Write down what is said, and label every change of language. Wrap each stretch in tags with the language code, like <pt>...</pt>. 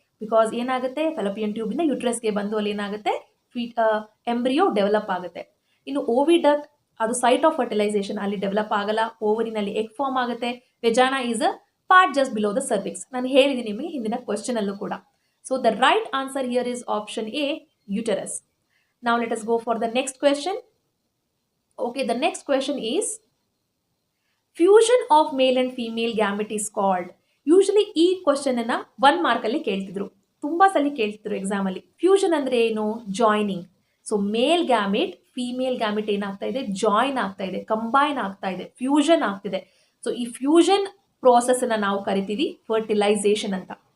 <kn>Because ಏನಾಗುತ್ತೆ, fallopian tube ಇಂದ ಯುಟ್ರಸ್ಗೆ ಬಂದು ಅಲ್ಲಿ ಏನಾಗುತ್ತೆ, ಎಂಬ್ರಿಯೋ ಡೆವಲಪ್ ಆಗುತ್ತೆ. ಇನ್ನು ಓವಿಡಕ್ಟ್ ಅದು</kn> <en>site of fertilisation,</en> <kn>ಅಲ್ಲಿ ಡೆವಲಪ್ ಆಗಲ್ಲ. ಓವರಿನಲ್ಲಿ ಎಗ್ ಫಾರ್ಮ್ ಆಗುತ್ತೆ.</kn> <en>Vagina is a part just below the cervix.</en> <kn>ನಾನು ಹೇಳಿದ್ದೀನಿ ನಿಮಗೆ ಹಿಂದಿನ ಕ್ವಶನ್ ಅಲ್ಲೂ ಕೂಡ.</kn> <en>So the right answer here is option A, uterus. Now let us go for the next question. Okay, the next question is, fusion of male and female gamete is called.</en> <kn>Usually ಈ question ಅನ್ನ 1 mark ಅಲ್ಲಿ ಕೇಳ್ತಿದ್ರು, ತುಂಬಾ ಸಲ ಕೇಳ್ತಿದ್ರು exam ಅಲ್ಲಿ. Fusion ಅಂದ್ರೆ ಏನು? Joining. So ಮೇಲ್ gamete female gamete ಏನಾಗ್ತಾ ಇದೆ, ಜಾಯಿನ್ ಆಗ್ತಾ ಇದೆ, ಕಂಬೈನ್ ಆಗ್ತಾ ಇದೆ, ಫ್ಯೂಷನ್ ಆಗ್ತಿದೆ. ಸೊ ಈ ಫ್ಯೂಷನ್ ಪ್ರೋಸೆಸ್ ಅನ್ನ ನಾವು ಕರಿತೀವಿ ಫರ್ಟಿಲೈಸೇಷನ್ ಅಂತ.</kn>